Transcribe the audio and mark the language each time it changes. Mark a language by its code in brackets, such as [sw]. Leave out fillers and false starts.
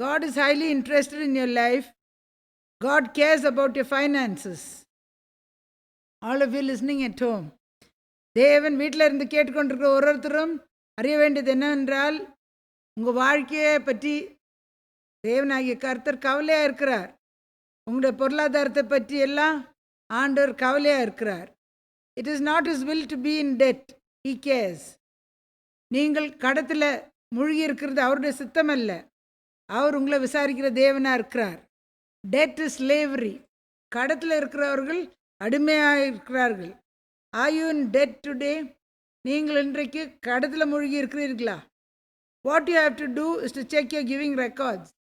[en] God is highly interested in your life. God cares about your finances. All of you listening at home. [ta] தேவன் வீட்டில் இருந்து கேட்டுக்கொண்டிருக்கிற ஒருத்தரும் அறிய வேண்டியது என்னவென்றால், உங்கள் வாழ்க்கையை பற்றி தேவனாகிய கர்த்தர் கவலையாக இருக்கிறார். உங்களுடைய பொருளாதாரத்தை பற்றி எல்லாம் ஆண்டவர் கவலையாக இருக்கிறார். [en] It is not his will to be in debt. He cares. [ta] நீங்கள் கடத்தில் மூழ்கி இருக்கிறது அவருடைய சித்தம் அல்ல. அவர் உங்களை விசாரிக்கிற தேவனாக இருக்கிறார். [en] Debt is slavery. [ta] கடத்தில் இருக்கிறவர்கள் அடிமையாக இருக்கிறார்கள். [en] Are you in debt today? [ta] நீங்கள் இன்றைக்கு கடத்தில் மூழ்கி இருக்கிறீர்களா? [en] What you have to do is to check your giving records.